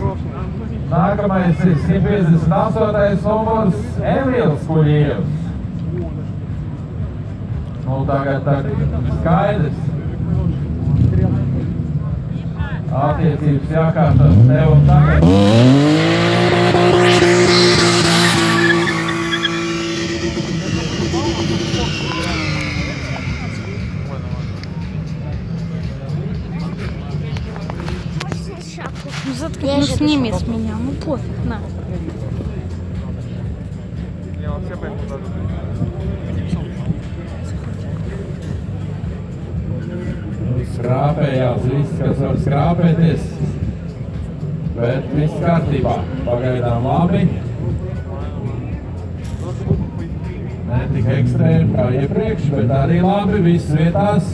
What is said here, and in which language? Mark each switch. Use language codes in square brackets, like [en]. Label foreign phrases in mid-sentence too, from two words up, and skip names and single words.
[lv] Nākamais ir 158. numurs Emīls Kuļievs. Nu, tagad skaidrs. Attiecības jākārtas tev un tagad. [ru] Ну заткни, ну сними с меня, ну пофиг, на. Не, он все поехал даже. [lv] Skrāpējās viss, kas var skrāpēties, bet viss kārtībā. Pagaidām labi. Ne tik ekstrēmi kā iepriekš, bet arī labi, viss vietās.